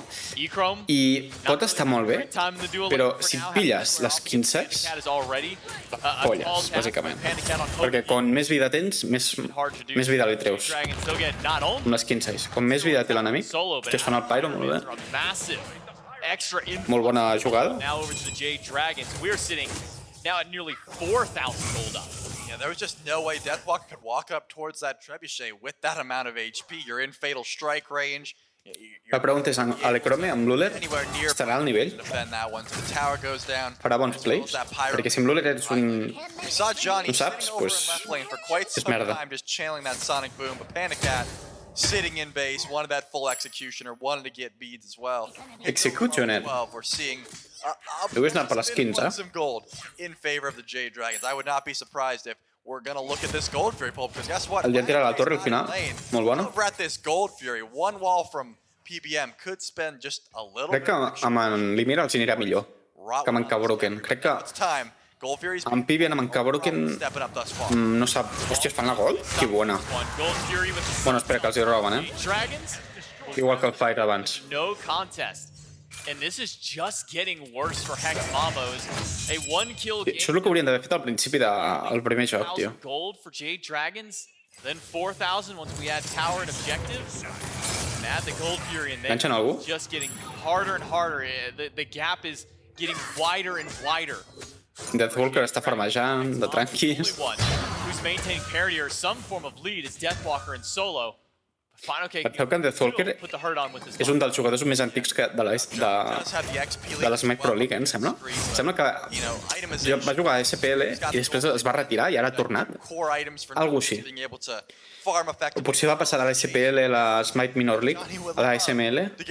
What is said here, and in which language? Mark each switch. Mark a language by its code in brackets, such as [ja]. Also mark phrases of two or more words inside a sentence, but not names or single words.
[ca] I pot estar molt bé, però si et pilles les 15, polles, bàsicament. Perquè com més vida tens, més vida li treus. Amb les 15. Com més vida té l'enemic, que es fan el Pyro, molt bé. Molt bona jugada. [en] Now over to the Jade Dragons. We're sitting now at nearly 4,000 gold up. Yeah, there was just no way Deathwalker could walk up towards that trebuchet with that amount of HP. You're in fatal strike range. [ca] La pregunta és, l'Ecrome amb l'Uller estarà al nivell? Farà bons plays? Perquè si amb l'Uller ets un... no saps, doncs és merda. [en] Sitting in base, wanted that full executioner, wanted to get beads as well. Executioner. We're seeing [ca] Deus anar per les 15. [en] some gold in favor of the Jade Dragons. I would not be surprised if we're going to look at this Gold Fury pull, because guess what? [ca] El dia tira la torre al final, molt bona. [en] Over at this Gold Fury, one wall from PBM could spend just a little [ca] Crec que amb en Limira els anirà millor que amb en Cabroken. Crec que amb Pibian, amb en Cabroken, no sap... Hòstia, es fan la Gold? Que bona. Bueno, espera que els hi roben, Igual que el Fire abans. [en] No contest. And this is just getting worse for Hex Mambo's. A one-kill game. [ca] Això és el que haurien d'haver fet al principi del primer joc, tio. [en] Gold for Jade Dragons, then 4,000 once we add tower and objectives. And add the Gold Fury in there. [ca] Enganxen algú? [en] Just getting harder and harder. The gap is getting wider and wider. [ca] Deathwalker està farmejant, de tranquils. [en] Who's maintaining parity or some form of lead is Deathwalker and solo. [ca] Penseu que en Deathwalker és un dels jugadors més antics de l'SMITE Pro League, em sembla? Em sembla que va jugar a SPL i després es va retirar i ara ha tornat. Algo així. O potser va passar de la SPL a la SMITE Minor League, a la SML.